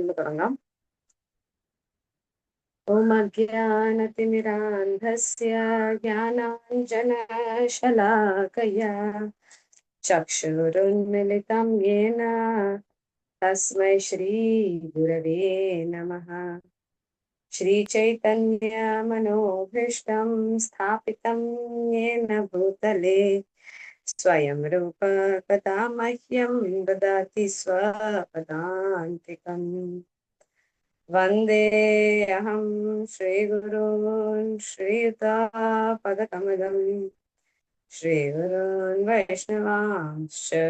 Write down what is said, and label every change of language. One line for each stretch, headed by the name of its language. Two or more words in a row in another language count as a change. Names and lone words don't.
Malayalam: തുടങ്ങാം.
Sanskrit: ॐ अज्ञानतिमिरान्धस्य ज्ञानाञ्जनशलाकया चक्षुरुन्मीलितं येन तस्मै श्री गुरवे नमः. श्रीचैतन्यमनोभीष्टं स्थापितं येन भूतले स्वयं रूप कदा मह्यं ददाति स्वपदान्तिकम्. वन्देऽहं श्रीगुरून् श्रीयुतापदकमलं श्रीगुरून् वैष्णवांश्च